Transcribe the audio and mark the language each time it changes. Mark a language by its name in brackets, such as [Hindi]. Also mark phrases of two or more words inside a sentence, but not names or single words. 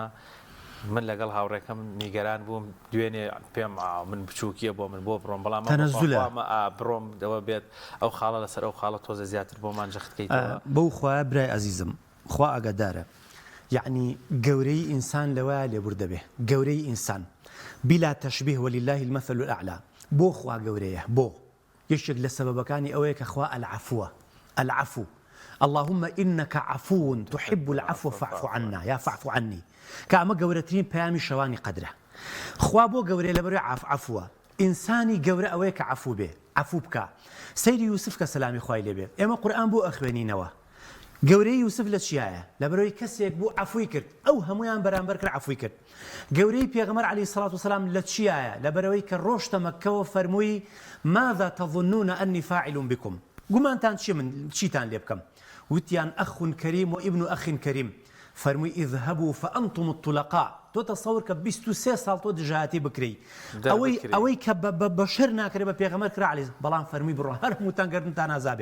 [Central Kurdish] من لەگەڵ هاوڕێکەم نیگەران بووم دوێنێ پێم من بچووکیە بۆ من بۆ بڕۆم، بەڵام بڕۆم دەوە بێت ئەو خاڵە لەسەر ئەو خاڵە تۆزە زیاتر بۆمان جەختکەیتەوە. بەو خوایە برای عەزیزم خوا ئاگادارە، یعنی گەورەی ئینسان لەوایە لێبور دەبێ، گەورەی ئینسان [Arabic] بلا تەشبیه ولله المثل الأعلى. [Central Kurdish] بۆ خوا گەورەیە، بۆ یەکێک لە سەبەبەکانی ئەوەیە کە خوا العفوە، [Arabic] العفو اللهم إنك عفو تحب العفو فاعف عنا يا فاعف عني. [Central Kurdish] کە ئەمە گەورەترین پەیامی شەوانی قەدرە. خوا بۆ گەورەی لەبەرەوەی عفووە، ئینسانی گەورە ئەوەیە کە عفو بێ، عفو بکە. سەیری یوسف کە سەلامی خوای لێبێ، ئێمە قورئان بۆ ئەخوێنینەوە. گەورەی یوسف لە چیایە؟ لەبەرەوەی کەسێک بوو عفوی کرد، ئەو هەمویان بەرامبەر کرد عفوی کرد. گەورەی پێغەمبەر [Arabic] عەلەیهی سەڵات وسەلام [Central Kurdish] لە چیایە؟ لەبەرەوەی کە ڕۆشتە مەککەوە فەرمووی [Arabic] ماذا تظنون أني فاعل بكم؟ [Central Kurdish] گومانتان چیتان لێ بکەم؟ وتیان [Arabic] ئەخ کەریم و ئیبن ئەخ کەریم. [Central Kurdish] فەرمووی [Arabic] اذهبوا فأنتم الطلقاء. [Central Kurdish] تۆ تەسەوور کە 23 ساڵ تۆ دژایەتی بکرێی، ئەوەی کە بەشەر ناکرێ بە پێغەمبەر کرا عەلەیهی، بەڵام فەرمووی بڕۆ هەر هەمووتان گەردنتان ئازابێ.